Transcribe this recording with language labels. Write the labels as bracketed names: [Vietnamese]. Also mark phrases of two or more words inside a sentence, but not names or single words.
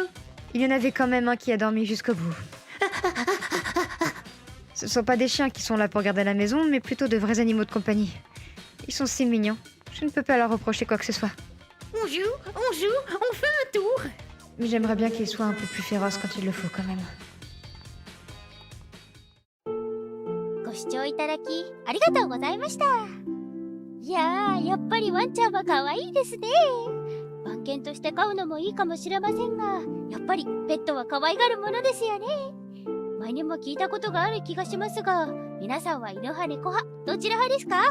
[French] Il y en avait quand même un qui a dormi jusqu'au bout. Ce sont pas des chiens qui sont là pour garder la maison, mais plutôt de vrais animaux de compagnie. Ils sont si mignons. Je ne peux pas leur reprocher quoi que ce soit. On joue, on fait un tour. Mais j'aimerais bien qu'ils soient un peu plus féroces quand il le faut quand même. [Japanese] ご視聴いただきありがとうございました。いやー、やっぱりワンちゃんは可愛いですね。番犬として飼うのもいいかもしれませんが、やっぱりペットは可愛がるものですよね。前にも聞いたことがある気がしますが、皆さんは犬派猫派どちら派ですか？